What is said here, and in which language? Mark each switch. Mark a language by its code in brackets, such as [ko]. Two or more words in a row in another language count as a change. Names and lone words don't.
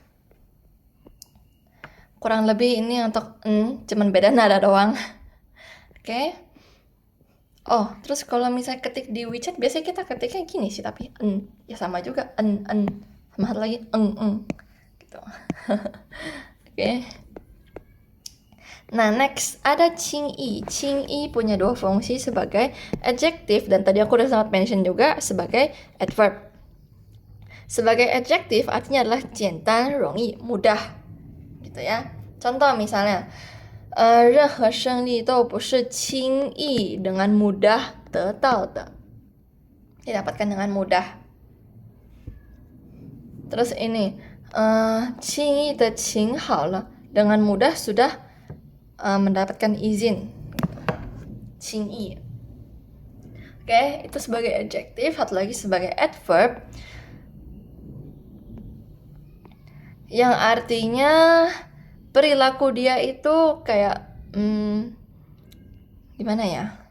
[id] Kurang lebih ini untuk cuman beda nada doang. Oke. Oh, terus kalau misalnya ketik di WeChat biasanya kita ketiknya gini sih, tapi ya sama juga sama satu lagi gitu. Oke. Nah, next ada 轻易. 轻易 punya 2 fungsi sebagai adjective, dan tadi aku udah sempat mention juga sebagai adverb. Sebagai adjective artinya adalah [zh] 简单, 容易, [id] mudah. Gitu ya. Contoh misalnya, [zh] 任何胜利都不是轻易 [id] dengan mudah [zh] 得到的. [id] Didapatkan dengan mudah. Terus ini, [zh] 轻易的请好了 [id] dengan mudah sudah mendapatkan izin. Qingyi. Oke, itu sebagai adjektif. Satu lagi sebagai adverb yang artinya perilaku dia itu kayak gimana ya?